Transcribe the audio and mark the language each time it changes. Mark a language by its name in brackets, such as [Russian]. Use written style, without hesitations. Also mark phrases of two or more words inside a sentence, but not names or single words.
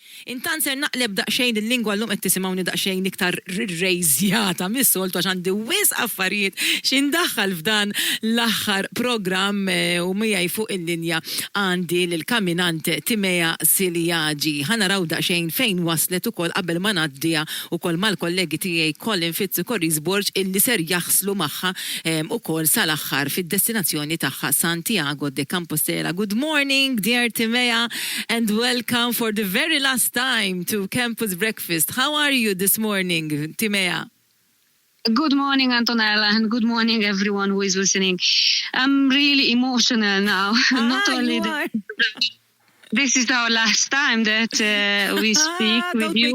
[Maltese] Intan ser naqleb daqsxejn il-lingwa l-lum qed tisimgħuni daqsxejn iktar rejżjata mis-soltu għax għandi wis affarijiet x'indaħħal f'dan l-aħħar programm u miegħi fuq il-linja għandi lill-kamminante Timea Szilagyi. Ħanaraw daqsxejn fejn waslet ukoll qabel ma ngħaddiha ukoll mal-kollegi tiegħi Colin Fitzgerald illi ser jaħslu magħha ukoll sal-aħħar fid-destinazzjoni tagħha Santiago de Compostela. [English] Good morning, dear Timea, and welcome for the very last time to Campus Breakfast. How are you this morning, Timea? Good morning, Antonella, and good morning, everyone who is listening. I'm really emotional now. Not only this is our last time that we speak with you.